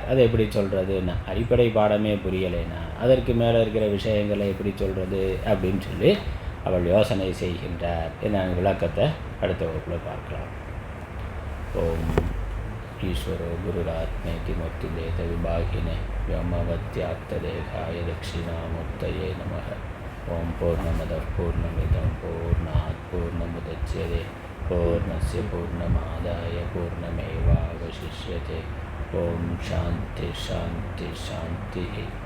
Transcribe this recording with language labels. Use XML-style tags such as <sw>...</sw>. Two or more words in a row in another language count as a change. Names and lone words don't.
<ta>அது எப்படி சொல்கிறதுன்னா, அடிப்படை பாடமே புரியலைன்னா அதற்கு மேலே இருக்கிற விஷயங்களை எப்படி சொல்கிறது அப்படின்னு சொல்லி அவள் யோசனை செய்கின்றார். நான் விளக்கத்தை அடுத்த வகுப்பில் பார்க்கலாம்.</ta> <sa>ओम् ईश्वरो गुरुरात्मेति मूर्तिभेद विभागिने व्योमवत्याप्तदेहाय दक्षिणामूर्तये नमः. ओम पूर्णमदः पूर्णमिदं पूर्णात् पूर्णमुदच्यते पूर्णस्य पूर्णमादाय पूर्णमेवावशिष्यते. ओम शान्ति शान्ति शान्तिः.</sa>